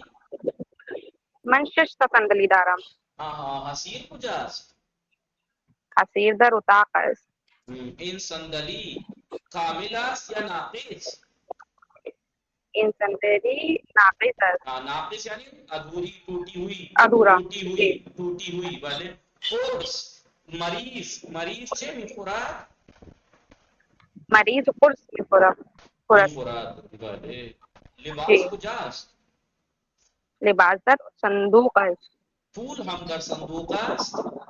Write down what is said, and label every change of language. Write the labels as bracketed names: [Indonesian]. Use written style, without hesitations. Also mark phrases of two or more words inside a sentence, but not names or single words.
[Persian] من 6 تا صندلی دارم. حسیر کجاست؟ حسیر در اتاق است. این صندلی کامل است یا ناقص؟ این صندلی ناقص است. [Urdu] ناقص یعنی ادھوری، ٹوٹی ہوئی. ادھورا. ٹوٹی ہوئی. [Persian] بله قرص مریض چه میخورد؟ مریض قرص میخورد. بله. لباس کجاست؟ لباس در صندوق است. پول هم در صندوق است؟